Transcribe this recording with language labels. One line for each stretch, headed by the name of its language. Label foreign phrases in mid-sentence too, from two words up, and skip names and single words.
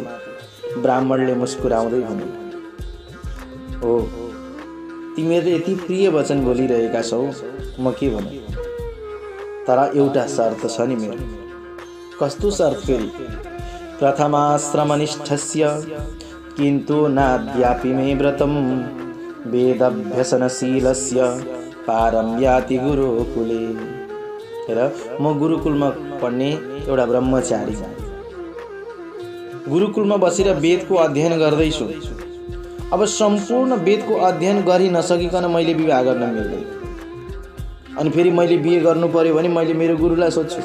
Nepali: ब्राह्मणले मुस्कुराउँदै भने, हो तिमीहरूले यति प्रिय वचन बोलिरहेका छौ, म के भनौँ? तर एउटा शर्त छ नि मेरो। कस्तो शर्त फेरि?
Sanskrit: प्रथमाश्रमनिष्ठस्य किन्तु नाद्यापि मे व्रतं वेदभ्यसनशीलस्य पारं याति गुरुकुले।
Nepali: हेर, म गुरुकुलमा पढ्ने एउटा ब्रह्मचारी, गुरुकुलमा बसेर वेदको अध्ययन गर्दैछु। अब सम्पूर्ण वेदको अध्ययन गरि नसकिकन मैले विवाह गर्न मिल्दैन। अनि फेरि मैले बिहे गर्नु पर्यो भने मैले मेरो गुरुलाई सोध्छु।